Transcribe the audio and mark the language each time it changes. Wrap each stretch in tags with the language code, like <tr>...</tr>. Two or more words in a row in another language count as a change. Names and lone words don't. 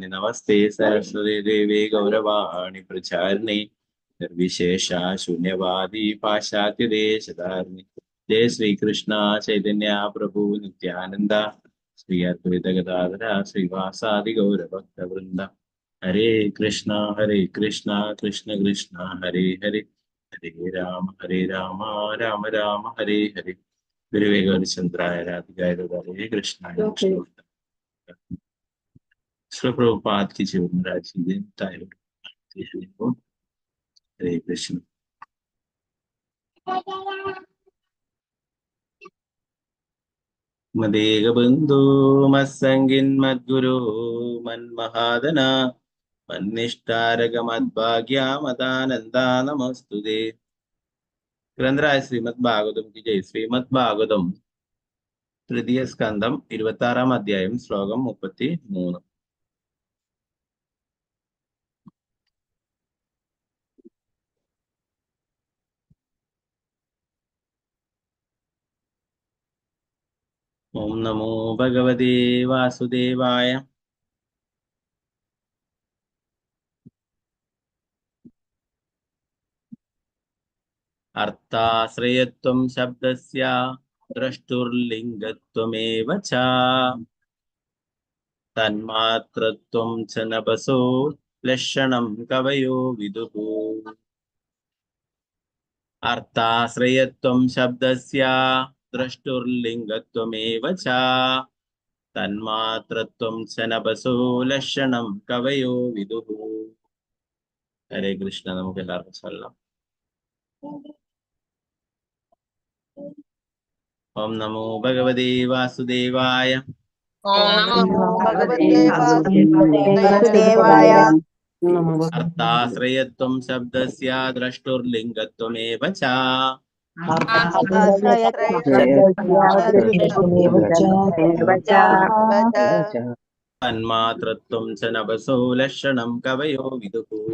<sa>नमस्ते सरस्वती देवे गौरवाणि प्रचारिणे निर्विशेषा शून्यवादी पाश्चात्य देशधारिणि जय श्री कृष्ण चैतन्य प्रभु नित्यानंद श्री अद्वैत गदाधर श्रीवासादि गौर भक्त वृंद हरे कृष्णा कृष्ण कृष्ण हरे हरे हरे राम राम राम हरे हरे गुरुवे गौरचंद्राय राधिकाय हरे कृष्ण</sa> <hi>श्री प्रभुपाद की जीवन राजी</hi> <sa>हरे कृष्ण मदेगबन्धो मत्सङ्गिन् मद्गुरो मन्महादना मन्निष्ठारकमद्भाग्यामदानन्दा नमस्तुते</sa> <ml>ഗ്രന്ഥരായ ശ്രീമദ് ഭാഗവതം</ml> <hi>की जय</hi> <ml>ശ്രീമദ് ഭാഗവതം തൃതീയ സ്കന്ധം 26-ാം അധ്യായം ശ്ലോകം 33</ml> <sa>ॐ नमो भगवते वासुदेवाय अर्थाश्रयत्वं शब्दस्य द्रष्टुर्लिङ्गत्वमेव च तन्मात्रत्वं च नभसो लक्षणं कवयो विदुः अर्थाश्रयत्वं शब्दस्य द्रष्टुर्लिङ्गत्वमेव च तन्मात्रत्वं च नभसो लक्षणं कवयो विदुः हरे कृष्ण</sa> <ml>നമുക്ക് എല്ലാവർക്കും ചൊല്ലാം</ml> <sa>ओम नमो भगवते वासुदेवाय ओम नमो भगवते वासुदेवाय अर्थाश्रयत्वं शब्दस्य द्रष्टुर्लिङ्गत्वमेव च तन्मात्रत्वं च नभसो लक्षणं कवयो विदुः</sa>